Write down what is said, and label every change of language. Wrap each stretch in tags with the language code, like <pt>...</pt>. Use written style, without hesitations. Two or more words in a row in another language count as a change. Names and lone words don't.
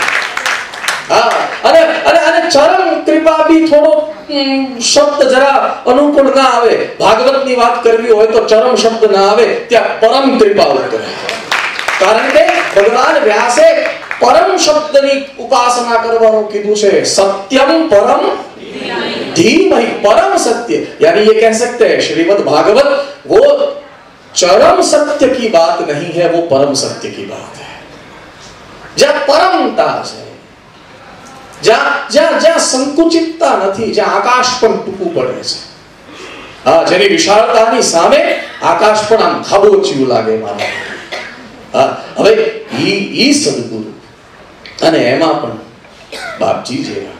<gu>હા, અને ચરમ કૃપા બી થોડો શબ્દ જરા અનુકૂળ ના આવે. ભાગવતની વાત કરવી હોય તો ચરમ શબ્દ ના આવે, ત્યાં પરમ કૃપા ઉતરે. કારણ કે ભગવાન વ્યાસે પરમ શબ્દની ઉપાસના કરવાનું કીધું છે.</gu> <sa>સત્યમ પરમ धीमहि</sa> <hi>परम सत्य, यानी ये कह सकते हैं श्रीमद् भागवत वो चरम सत्य की बात नहीं है, वो परम सत्य की बात है. जहाँ परमता है,</hi> <gu>જ્યાં સંકુચિતતા નથી, જ્યાં આકાશ પણ ટૂંકું પડે છે. હા, જેની વિશાળતાની સામે આકાશ પણ આમ ખાબોચિયું લાગે મારા. હા, હવે ઈ સદગુરુ, અને એમાં પણ બાપજી જેવા.</gu>